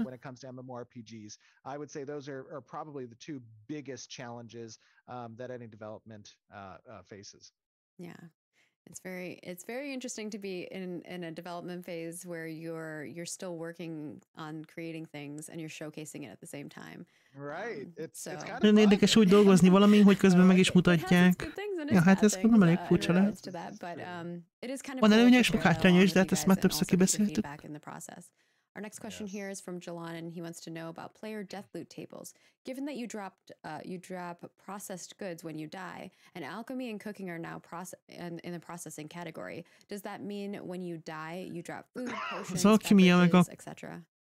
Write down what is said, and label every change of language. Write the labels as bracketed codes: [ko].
[en] When it comes to MMORPGs, I would say those are probably the two biggest challenges that any development faces. Yeah. It's very interesting to be in a development phase where you're still working on creating things and you're showcasing it at the same time. Right. It's kind of [hu] nagyon érdekes úgy dolgozni valamin, hogy közben meg is mutatják. Ja, hát ez nem elég furcsa lehet. Van előnye és meg hátránya is, de hát ezt már többször kibeszéltük. [en] Our next question here is from Jalan, and he wants to know about player death loot tables. Given that you drop processed goods when you die, and alchemy and cooking are now in the processing category, does that mean when you die you drop food, potions, beverages, etc.?